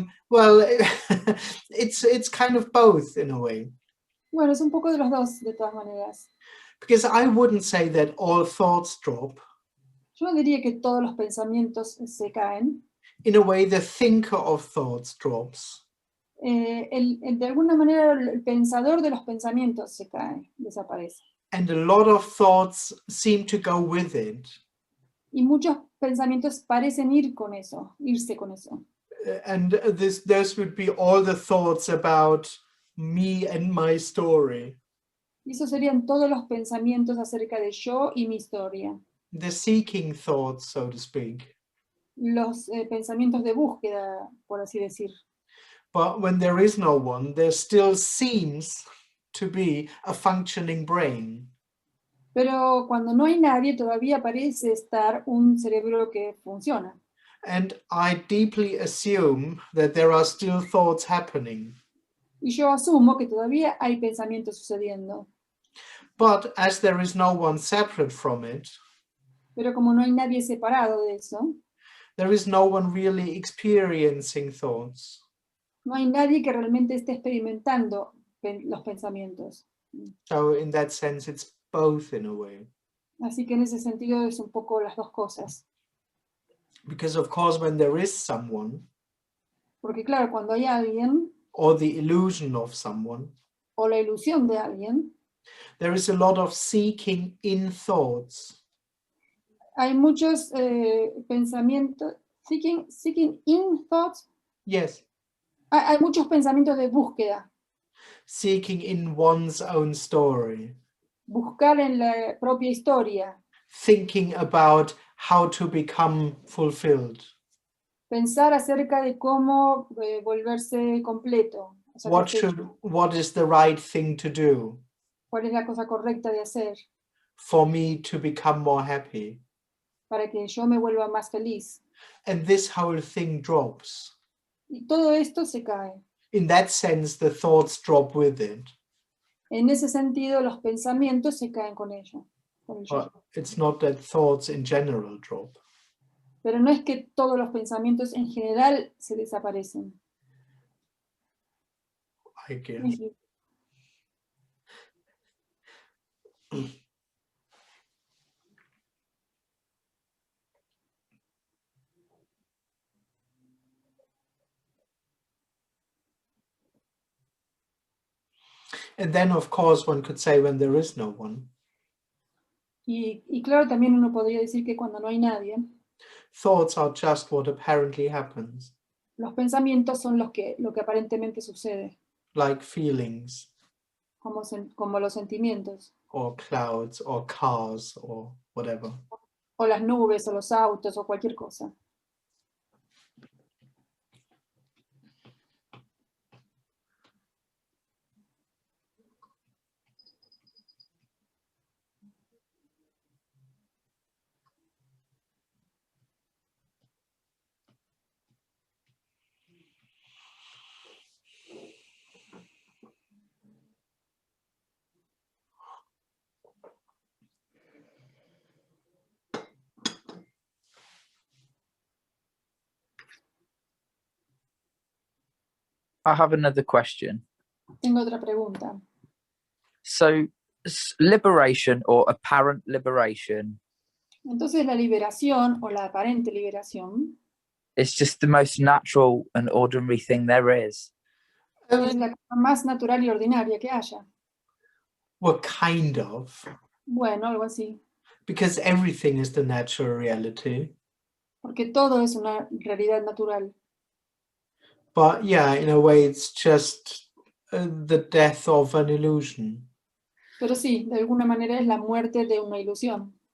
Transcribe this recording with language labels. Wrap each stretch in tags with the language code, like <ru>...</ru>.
<en>Well, it's kind of both in a way.</en> <es>Bueno, es un poco de los dos, de todas maneras.</es> <en>Because I wouldn't say that all thoughts drop.</en> <es>Yo no diría que todos los pensamientos se caen.</es> <en>In a way, the thinker of thoughts drops.</en> <es>De alguna manera, el pensador de los pensamientos se cae, desaparece.</es> <en>And a lot of thoughts seem to go with it.</en> <es>Y muchos pensamientos parecen irse con eso.</es> <en>And those would be all the thoughts about me and my story.</en> <es>Y esos serían todos los pensamientos acerca de yo y mi historia.</es> <en>The seeking thoughts, so to speak.</en> <es>Los pensamientos de búsqueda, por así decir.</es> <en>But when there is no one, there still seems to be a functioning brain.</en> <es>Pero cuando no hay nadie, todavía parece estar un cerebro que funciona.</es> <en>And I deeply assume that there are still thoughts happening.</en> <es>Y yo asumo que todavía hay pensamientos sucediendo.</es> <en>But as there is no one separate from it,</en> <es>Pero como no hay nadie separado de eso,</es> <en>there is no one really experiencing thoughts.</en> <es>no hay nadie que realmente esté experimentando los pensamientos.</es> <en>So in that sense, it's both in a way.</en> <es>Así que en ese sentido es un poco las dos cosas.</es> <en>Because of course, when there is someone,</en> <es>Porque claro, cuando hay alguien,</es> <en>or the illusion of someone,</en> <es>o la ilusión de alguien,</es> <en>there is a lot of seeking in thoughts.</en> <es>hay muchos pensamientos,</es> <en>seeking in thoughts, Yes,</en> <es>hay muchos pensamientos de búsqueda,</es> <en>seeking in one's own story,</en> <es>buscar en la propia historia,</es> <en>thinking about how to become fulfilled.</en> <es>pensar acerca de cómo volverse completo,</es> <en>What is the right thing to do</en> <es>cuál es la cosa correcta de hacer</es> <en>for me to become more happy?</en> <es>para que yo me vuelva más feliz.</es> <en>And this whole thing drops.</en> <es>Y todo esto se cae.</es> <en>In that sense, the thoughts drop with it.</en> <es>En ese sentido, los pensamientos se caen con ello. Con el yo.</es> <en>But it's not that thoughts in general drop.</en> <es>Pero no es que todos los pensamientos en general se desaparecen.</es> <en>I guess. Thank you. And then, of course, one could say when there is no one,</en> <es>Y claro, también uno podría decir que cuando no hay nadie,</es> <en>thoughts are just what apparently happens,</en> <es>los pensamientos son lo que aparentemente sucede,</es> <en>like feelings</en> <es>como los sentimientos,</es> <en>or clouds or cars or whatever.</en> <es>o las nubes, o los autos, o cualquier cosa.</es> <en>I have another question.</en> <es>Tengo otra pregunta.</es> <en>So, liberation or apparent liberation</en> <es>Entonces la liberación, o la aparente liberación,</es> <en>is just the most natural and ordinary thing there is.</en> <es>es la cosa más natural y ordinaria que haya.</es> <en>Well, kind of,</en> <es>Bueno, algo así.</es> <en>because everything is the natural reality.</en> <es>Porque todo es una realidad natural.</es> <en>But yeah, in a way, it's just the death of an illusion,</en> <es>Pero sí, de alguna manera es la muerte de una ilusión</es>